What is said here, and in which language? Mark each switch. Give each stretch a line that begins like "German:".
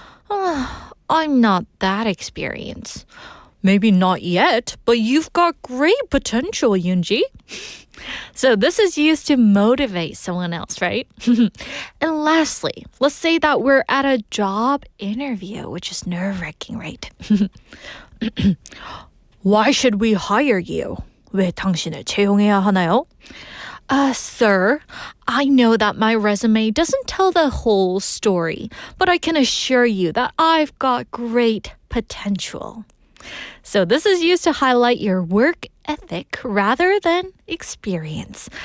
English: I'm not that experienced. Maybe not yet, but you've got great potential, Yoonji. So this is used to motivate someone else, right? And lastly, let's say that we're at a job interview, which is nerve-wracking, right? Why should we hire you?
Korean: 왜 당신을 채용해야 하나요?
English: Sir, I know that my resume doesn't tell the whole story, but I can assure you that I've got great potential. So this is used to highlight your work ethic rather than experience.